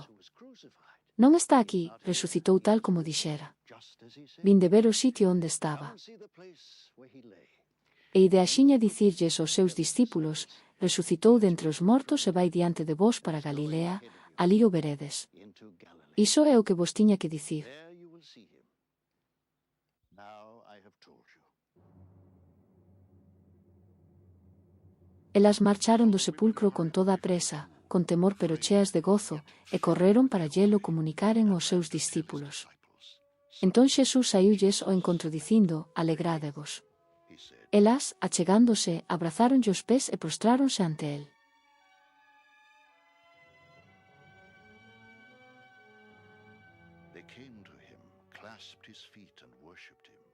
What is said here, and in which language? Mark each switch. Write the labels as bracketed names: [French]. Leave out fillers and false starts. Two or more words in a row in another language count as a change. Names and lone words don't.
[Galician] Non está aquí, resucitou tal como dixera. Vinde ver o sitio onde estaba. E ide axiña dicirlles aos seus discípulos, resucitou dentre os mortos e vai diante de vos para Galilea, alí o veredes. Iso é o que vos tiña que dicir. [English] There you will see him. Now I have told you. [Galician] Elas marcharon do sepulcro con toda a presa, con temor pero cheas de gozo, e correron para llelo comunicaren aos seus discípulos. Entón Xesús saíulles ao encontro dicindo, alegrádevos. Elas, achegándose, abrazáronlle os pés e prostráronse ante él. [English] They came to him, clasped his feet and worshipped him.